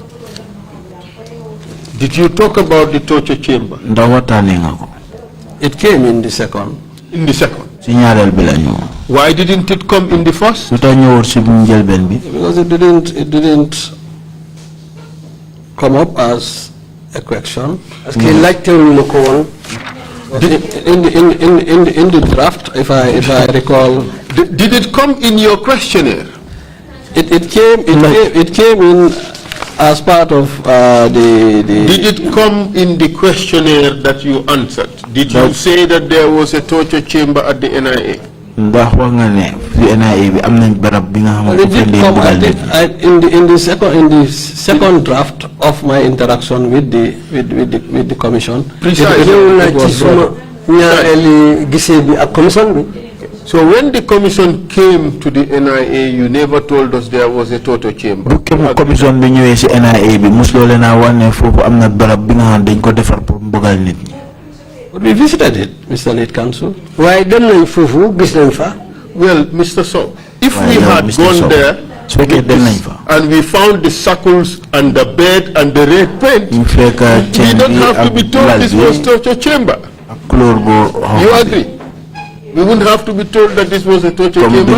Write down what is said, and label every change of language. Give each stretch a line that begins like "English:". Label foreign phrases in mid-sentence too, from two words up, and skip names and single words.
English: Did you talk about the torture chamber?
Wolof: ndax waxtaanee nga ko.
English: It came in the second. In the second.
Wolof: si ñaareel bi la ñu.
English: Why didn't it come in the first?
Wolof: lu tax ñëwul si njëlbeen bi.
English: Because it didn't come up as a question.
French: parce que
Wolof: laajtewuñu ma ko woon.
English: In the draft, if I recall, Did it come in your questionnaire? it came in as part of Did it come in the questionnaire that you answered? Did you say that there was a torture chamber at the NIA?
Wolof: ndax wax nga ne fi NIA bi am nañ barab bi nga
English: It did come in the second draft of my interaction with the commission. So when the commission came to the NIA, you never told us there was a torture chamber.
Wolof: Commission bi ñëwé ci NIA bi musulo leena wone fofu amna barab bi nga xam dañ ko defar pour mbugal nit ñi.
English: We visited it, Mr. Lead Counsel.
Wolof: Why dem nañ fofu gis nañ fa?
English: Well, Mr. Sowe, if we had gone there and we found the circles and the bed and the red paint, we don't have to be told this was torture chamber. You agree? We wouldn't have to be told that this was a torture chamber.